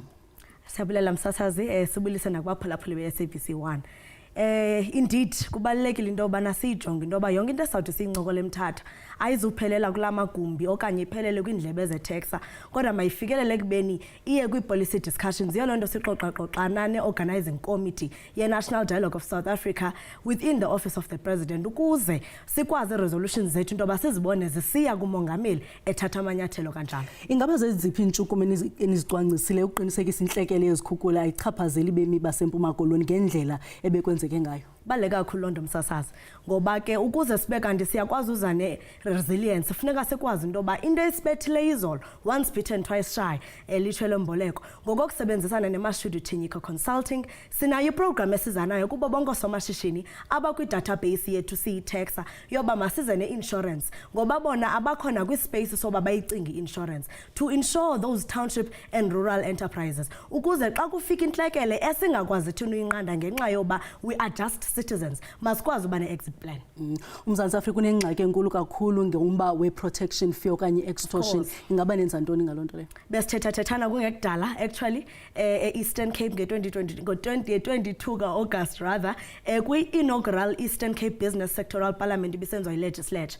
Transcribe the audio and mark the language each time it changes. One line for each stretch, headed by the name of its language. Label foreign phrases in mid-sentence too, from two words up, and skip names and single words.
Xhosa: Siyabulela msasazi, sibulise nakubaphulaphuli be-SABC 1. Indeed kubalulekile into yobana siyijonge into yoba yonke into esizawuthi siyincokole eMthatha ayizuphelela kula magumbi okanye iphelele kwiindlebe zeTEXA, kodwa mayifikelele ekubeni iye kwii-
English: policy discussions.
Xhosa: Yiyo loo nto sixoxaxoxana ne-
English: organizing committee
Xhosa: ye-National Dialogue of South Africa
English: within the Office of the President
Xhosa: ukuze sikwazi resolutions zethu into yoba sizibone zisiya kumongameli ethatha amanyathelo kanjalo. Ingaba zeziphi iintshukumo enizicwangcisile ukuqinisekisa intlekele yezikhukula ayichaphazeli bemi baseMpuma Koloni ngendlela ebekwenzeke ngayo? Baleka kakhulu loo nto msasazi, ngoba ke ukuze sibe kanti siyakwazi uza ne-resilience funeka sikwazi into yoba into esibethileyo izolo,
English: once bitten twice shy,
Xhosa: litsho lemboleko. Ngokokusebenzisana neMashudu Thinyika Consulting sinayo iprogram esiza nayo kubo bonke oosomashishini abakwi-database yethu siyi-TEXA yoba masize ne-insurance, ngoba bona abakhona kwispace soba bayicinga i-insurance
English: to insure those township and rural enterprises
Xhosa: ukuze xa kufika intlekele esingakwazi thina uyinqanda ngenxa yoba
English: we are just citizens
Xhosa: masikwazi uba ne-
English: exit plan.
Xhosa: UMzantsi Afrika unengxaki enkulu kakhulu ngomba we-
English: protection fee
Xhosa: okanye extortion. Ingaba nenza ntoni ngaloo nto leyo? Besithethathethana kungekudala actually e-Eastern Cape ngo-22 ka-August rather kwi-inaugural Eastern Cape Business Sectoral Parliament ibisenziwa yi-legislature.